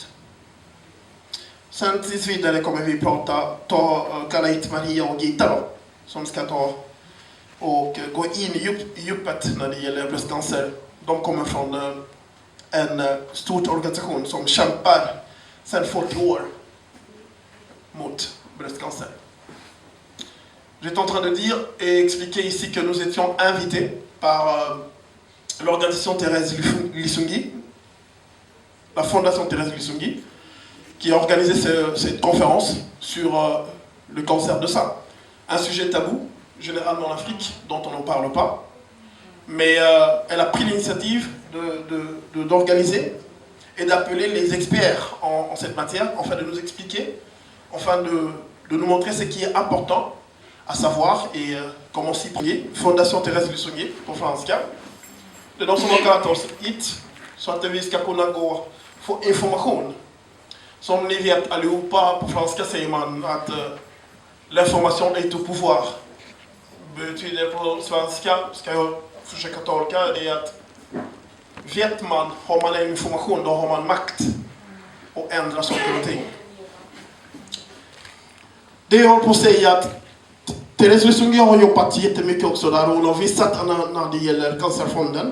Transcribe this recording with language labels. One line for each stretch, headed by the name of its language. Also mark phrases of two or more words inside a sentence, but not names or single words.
Swedish: Sen tills vidare kommer vi kalla hit Maria och Gita då, som ska gå in i djupet när det gäller bröstcancer. De kommer från en stor organisation som kämpar sedan 40 år mot bröstcancer.
French: J'étais en train de dire et expliquer ici que nous étions invités par l'organisation Thérèse Lisungi, la fondation Thérèse Lisungi, qui a organisé cette conférence sur le cancer de sein. Un sujet tabou, généralement en Afrique, dont on n'en parle pas. Mais elle a pris l'initiative d'organiser et d'appeler les experts en cette matière, afin de nous expliquer, afin de nous montrer ce qui est important à savoir et comment s'y prendre.
Swedish: Fondation Thérèse Lisungi på franska. Det är de som har kallat oss hit så att vi ska kunna få information. Som ni vet allihopa, på franska säger man att
French: l'information est au pouvoir.
Swedish: Betyder på svenska, ska jag försöka tolka, det är att vet man, har man information, då har man makt att ändra saker och ting. Det jag håller på att säga att Thérèse Lisungi har jobbat jättemycket också där hon har visat när det gäller cancerfonden.